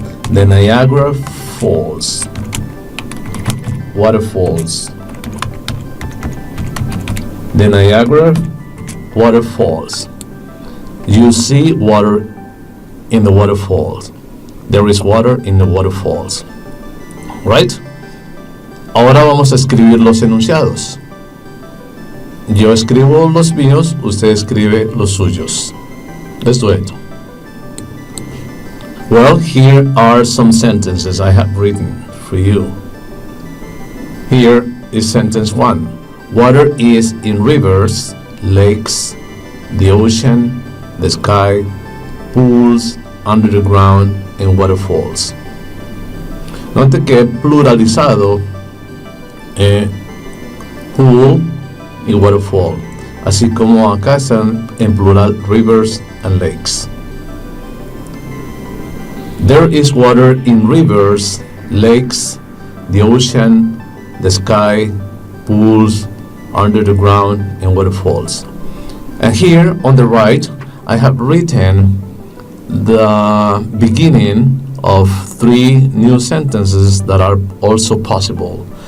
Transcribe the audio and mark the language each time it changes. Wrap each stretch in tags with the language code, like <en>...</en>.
<en>The Niagara Falls. Waterfalls. The Niagara Waterfalls. You see water in the waterfalls. There is water in the waterfalls. Right?</en> <es>Ahora vamos a escribir los enunciados. Yo escribo los míos, usted escribe los suyos.</es> <en>Let's do it. Well, here are some sentences I have written for you. Here is sentence 1. Water is in rivers, lakes, the ocean, the sky, pools, under the ground, and waterfalls.</en> <es>Note que he pluralizado pool y waterfall, así como acá están en plural</es> <en>rivers and lakes. There is water in rivers, lakes, the ocean, the sky, pools, under the ground, and waterfalls. And here on the right, I have written the beginning of 3 new sentences that are also possible.</en>